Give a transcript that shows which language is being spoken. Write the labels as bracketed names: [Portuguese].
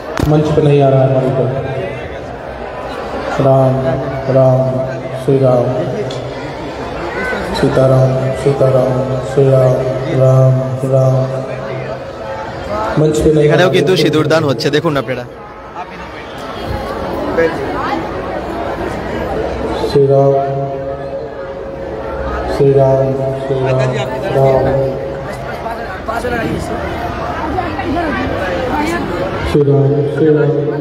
[Hindi] मंच पे नहीं आ रहा है हमारी तरफ। राम राम श्री राम सीताराम सीताराम श्री राम राम राम। मंच पे नहीं। [Bangla] এখানেও কিন্তু সিঁদুর দান হচ্ছে, দেখুন আপনারা। [Hindi] श्री राम श्री राम श्री राम राम श्री राम श्री राम